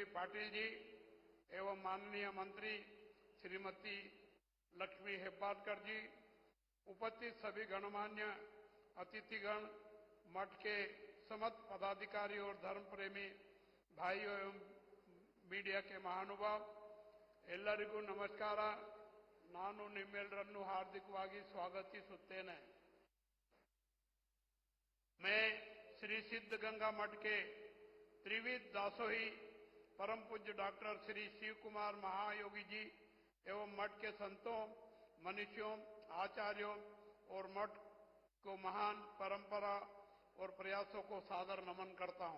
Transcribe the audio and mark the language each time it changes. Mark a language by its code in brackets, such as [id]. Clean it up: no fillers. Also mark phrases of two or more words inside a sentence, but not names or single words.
[hi] पाटिल जी एवं माननीय मंत्री श्रीमती लक्ष्मी हेब्बारकर जी, उपस्थित सभी गणमान्य अतिथिगण, मठ के समस्त पदाधिकारी और धर्म प्रेमी भाइयों एवं मीडिया के महानुभाव, [kn] ಎಲ್ಲರಿಗೂ ನಮಸ್ಕಾರ. ನಾನು ನಿಮ್ಮೆಲ್ಲರನ್ನು ಹಾರ್ದಿಕವಾಗಿ ಸ್ವಾಗತಿಸುತ್ತೇನೆ. [hi] मैं श्री सिद्धगंगा मठ के त्रिविध दासोही परम पूज्य डॉक्टर श्री शिव कुमार महायोगी जी एवं मठ के संतों, मनुष्यों, आचार्यों और मठ को महान परंपरा और प्रयासों को सादर नमन करता हूं.